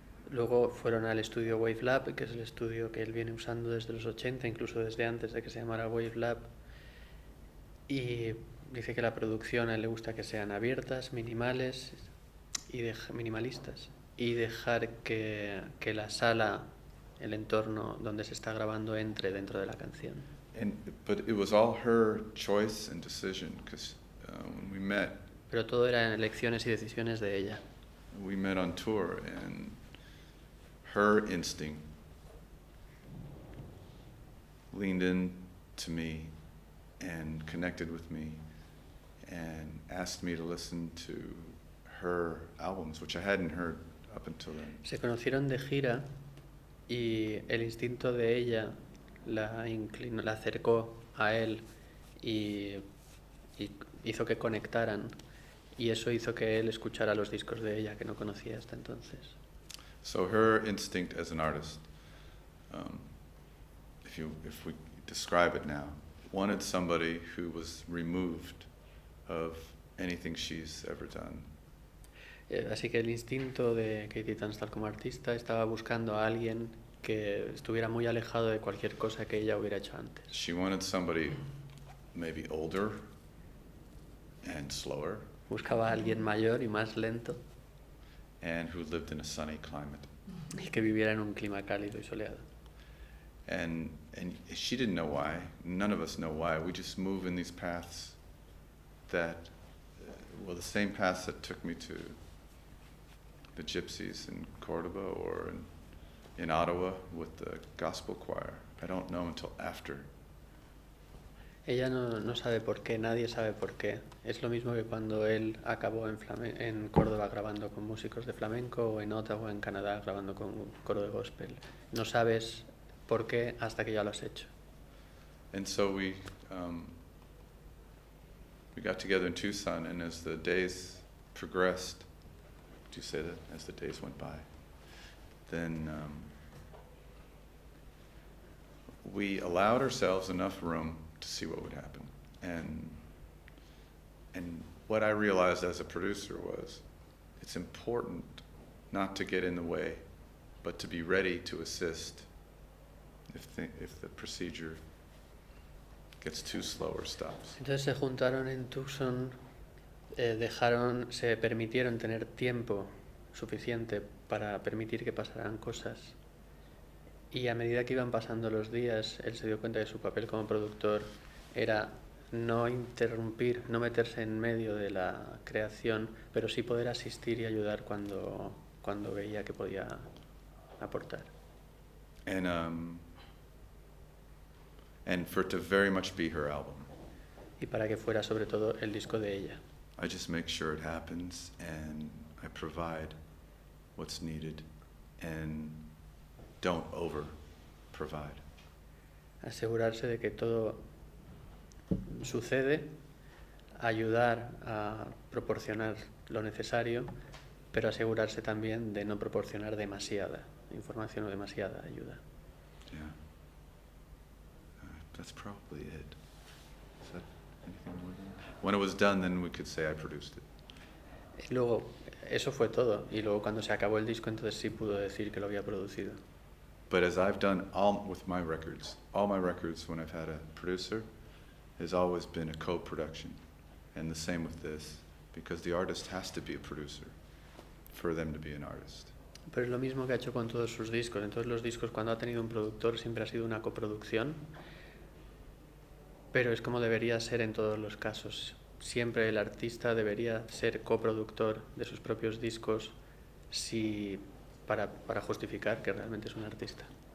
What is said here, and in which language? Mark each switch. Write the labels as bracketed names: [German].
[Spanish] Luego fueron al estudio Wave Lab, que es el estudio que él viene usando desde los 80, incluso desde antes de que se llamara Wave Lab. Y dice que la producción a él le gusta que sean abiertas, minimales y minimalistas. Y dejar que la sala, el entorno donde se está grabando, entre dentro de la canción. [English] But it was all her choice and decision, because when we met. [Spanish] Pero todo eran elecciones y decisiones de ella. [English] We met on tour, and her instinct leaned in to me and connected with me and asked me to listen to her albums, which I hadn't heard up until then. [Spanish] Se conocieron de gira y el instinto de ella la acercó a él y hizo que conectaran, y eso hizo que él escuchara los discos de ella que no conocía hasta entonces. [English] So her instinct as an artist, if we describe it now, wanted somebody who was removed of anything she's ever done. [Spanish] Así que el instinto de Katie Tunstall como artista estaba buscando a alguien que estuviera muy alejado de cualquier cosa que ella hubiera hecho antes. [English] She wanted somebody maybe older and slower. [Spanish] Buscaba a alguien mayor y más lento. [English] And who lived in a sunny climate. [Spanish] Y que viviera en un clima cálido y soleado. [English] And she didn't know why. None of us know why. We just move in these paths that, well, the same paths that took me to the Gypsies in Cordoba or in Ottawa with the gospel choir. I don't know until after. [Spanish] Ella no sabe por qué, nadie sabe por qué. Es lo mismo que cuando él acabó en Córdoba grabando con músicos de flamenco, o en Ottawa, en Canadá, grabando con un coro de gospel. No sabes por qué hasta que ya lo has hecho. [English] And so we got together in Tucson, and as the days progressed, do you say that? As the days went by, then we allowed ourselves enough room to see what would happen. And what I realized as a producer was it's important not to get in the way, but to be ready to assist if the procedure gets too slow or stops. [Spanish] Entonces se juntaron en Tucson, se permitieron tener tiempo suficiente para permitir que pasaran cosas. Y a medida que iban pasando los días, él se dio cuenta de que su papel como productor era no interrumpir, no meterse en medio de la creación, pero sí poder asistir y ayudar cuando veía que podía aportar. [English] And for it to very much be her album. [Spanish] Y para que fuera sobre todo el disco de ella. [English] I just make sure it happens and I provide what's needed and don't over provide. [Spanish] Asegurarse de que todo sucede, ayudar a proporcionar lo necesario, pero asegurarse también de no proporcionar demasiada información o demasiada ayuda. [English] Yeah. That's probably it. Is that anything more than that? When it was done, then we could say I produced it. [Spanish] Y luego, eso fue todo. Y luego cuando se acabó el disco, entonces sí pudo decir que lo había producido. [English] But as I've done all my records when I've had a producer has always been a co-production. And the same with this, because the artist has to be a producer for them to be an artist. [Spanish] Pero es lo mismo que ha hecho con todos sus discos. En todos los discos, cuando ha tenido un productor, siempre ha sido una coproducción. Pero es como debería ser en todos los casos. Siempre el artista debería ser coproductor de sus propios discos para justificar que realmente es un artista.